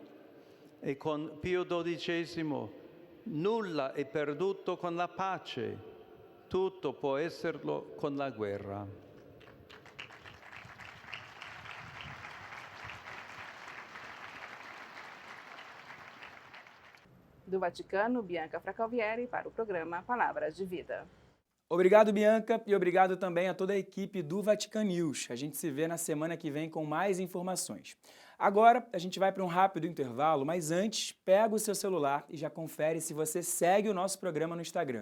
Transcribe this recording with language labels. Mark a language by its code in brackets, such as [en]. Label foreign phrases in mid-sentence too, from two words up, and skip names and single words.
[it] E con Pio XII, nulla è perduto con la pace, tutto può esserlo con la guerra. [pt] Do Vaticano, Bianca Fracalvieri para o programa Palavras de Vida. Obrigado, Bianca, e obrigado também a toda a equipe do Vatican News. A gente se vê na semana que vem com mais informações. Agora, a gente vai para um rápido intervalo, mas antes, pega o seu celular e já confere se você segue o nosso programa no Instagram.